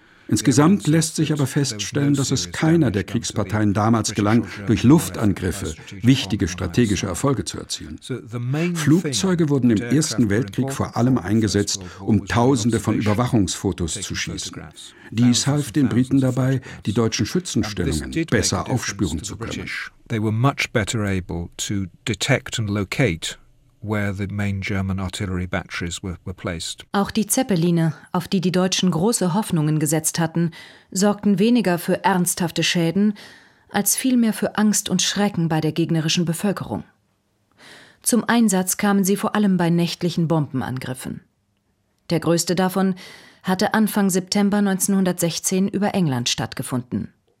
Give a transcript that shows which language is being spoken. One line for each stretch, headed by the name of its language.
German: Insgesamt lässt sich aber feststellen, dass es keiner der Kriegsparteien damals gelang, durch Luftangriffe wichtige strategische Erfolge zu erzielen. Flugzeuge wurden im Ersten Weltkrieg vor allem eingesetzt, um Tausende von Überwachungsfotos zu schießen. Dies half den Briten dabei, die deutschen Schützenstellungen besser aufspüren zu können.
English: They were much better able to detect and locate where the main German artillery batteries were placed.
German: Auch die Zeppeline, auf die die Deutschen große Hoffnungen gesetzt hatten, sorgten weniger für ernsthafte Schäden als vielmehr für Angst und Schrecken bei der gegnerischen Bevölkerung. Zum Einsatz kamen sie vor allem bei nächtlichen Bombenangriffen. Der größte davon hatte Anfang September 1916 über England stattgefunden.